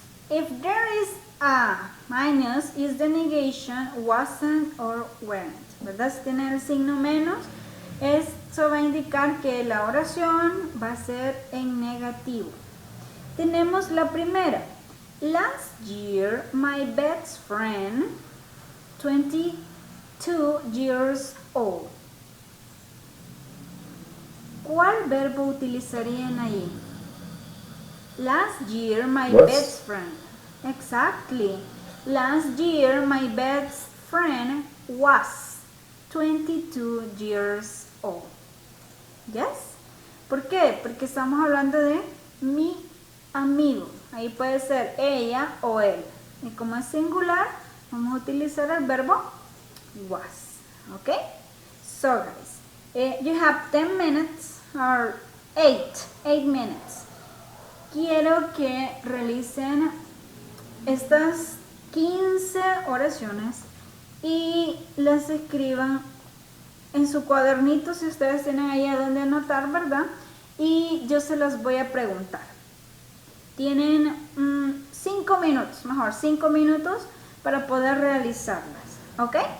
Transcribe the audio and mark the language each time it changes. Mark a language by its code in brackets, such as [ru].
[en] If there is a minus, is the negation wasn't or weren't. [es] ¿Verdad? Si tiene el signo menos, eso va a indicar que la oración va a ser en negativo. Tenemos la primera. [en] Last year, my best friend, 22 years old. [es] ¿Cuál verbo utilizarían ahí? [en] Last year my Was. best friend. Exactly. Last year my best friend was 22 years old. Yes? [es] ¿Por qué? Porque estamos hablando de mi amigo. Ahí puede ser ella o él. Y como es singular, vamos a utilizar el verbo was. ¿Ok? [en] So guys, you have 10 minutes or 8 minutes. [es] Quiero que realicen estas 15 oraciones y las escriban en su cuadernito si ustedes tienen ahí a donde anotar, ¿verdad? Y yo se las voy a preguntar. Tienen 5 minutos, mejor 5 minutos para poder realizarlas, ¿ok?